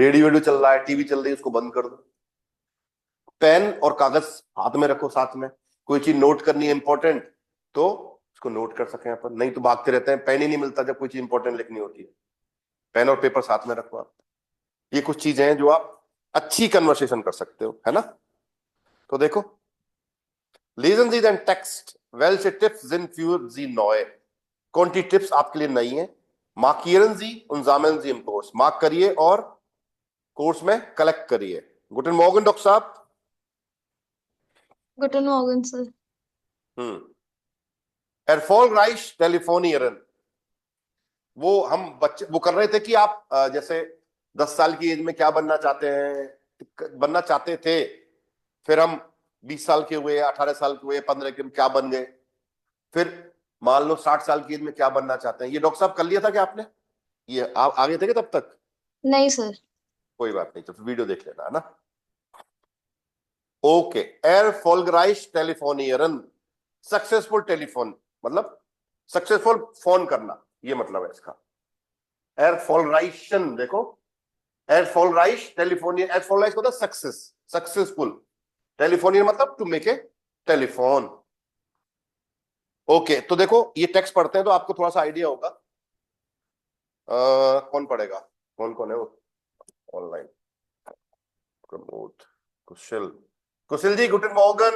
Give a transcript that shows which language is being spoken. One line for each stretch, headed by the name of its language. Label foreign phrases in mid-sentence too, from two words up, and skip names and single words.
Hindi: रेडियो चल रहा है, टीवी चल रही है, उसको बंद कर दो। पेन और कागज हाथ में रखो साथ में, कोई चीज नोट करनी है इंपॉर्टेंट तो उसको नोट कर सकें अपन, नहीं तो भागते रहते हैं, पेन ही नहीं मिलता जब कोई चीज इंपॉर्टेंट लिखनी होती है। पेन और पेपर साथ में रखो आप। ये कुछ चीजें हैं जो आप अच्छी कन्वर्सेशन कर सकते हो, है ना? तो देखो,
German: lesen Sie den Text. Welche Tipps sind für Sie neu?
Hindi: कौन सी टिप्स आपके लिए नई है?
German: Markieren Sie und sammeln Sie im Kurs।
Hindi: मार्क करिए और कोर्स में कलेक्ट करिए। गुड मॉर्गन डॉक्टर साहब।
German: Guten Morgen, sir. Erfolgreich telefonieren।
Hindi: वो हम बच्चे वो कर रहे थे कि आप जैसे 10 साल की एज में क्या बनना चाहते थे, फिर हम 20 साल के हुए, 18 साल के हुए, 15 के क्या बन गए, फिर मान लो 60 साल की एज में क्या बनना चाहते हैं। ये डॉक्टर साहब कर लिया था क्या आपने? ये आप आगे थे क्या तब तक? नहीं सर। कोई बात नहीं, तो फिर वीडियो देख लेना, है ना?
German: ओके। erfolgreich telefonieren,
English: successful telephone
Hindi: मतलब
English: successful phone
Hindi: करना, ये मतलब है इसका।
German: erfolgreichen, देखो, erfolgreich telefonieren, erfolgreich
Hindi: होता है
English: success, successful.
Hindi: टेलीफोनियर मतलब
English: to make a telephone.
Hindi: ओके, तो देखो ये टेक्स्ट पढ़ते हैं तो आपको थोड़ा सा आइडिया होगा। कौन पढ़ेगा? कौन कौन है वो ऑनलाइन? प्रमोद, कुशल जी, गुड मॉर्गन।